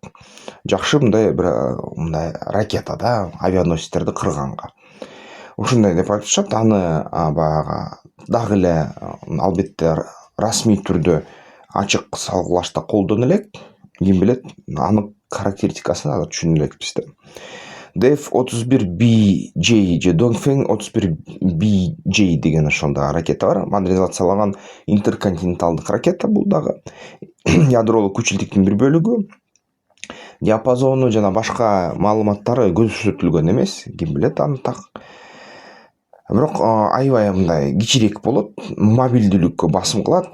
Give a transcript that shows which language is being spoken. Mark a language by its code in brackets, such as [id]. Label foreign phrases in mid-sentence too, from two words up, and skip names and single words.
[ky] Жакшы мындай ракета да, авианосецтерди кырганга. Ушундай деп айтышат. Аны баягы дагы эле албетте расмий түрдө ачык салгылашта колдоно элек. Ким билет, анык характеристикасын азыр түшүнө элекпиз да. DF-31BJ же Dongfeng 31BJ деген ошондой ракета бар. Модернизацияланган интерконтиненталдык ракета бул дагы. Ядролук күчүлтүктүн бир бөлүгү. Диапазону жана башка маалыматтары көрсөтүлгөн эмес. Ким билет аны так. Бирок аябай мындай кичирээк болот, мобилдүүлүккө басым кылат.